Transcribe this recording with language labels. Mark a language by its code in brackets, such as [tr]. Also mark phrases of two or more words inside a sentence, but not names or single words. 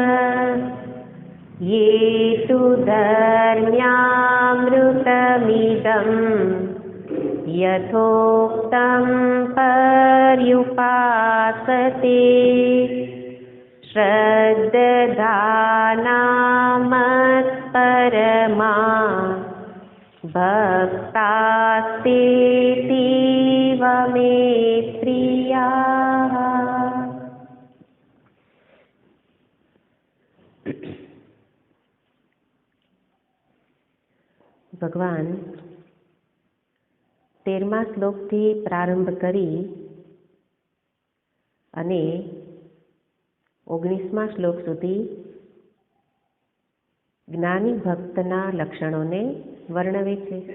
[sa] ये तु धर्म्यामृतमिदं यथोक्तं पर्युपासते श्रद्धाना मत्परमा भक्तास्तेतीव मे प्रियाः। [gu] भगवान 13મા શ્લોકથી પ્રારંભ કરી અને 19મા શ્લોક સુધી જ્ઞાની ભક્તના લક્ષણોને વર્ણવે છે.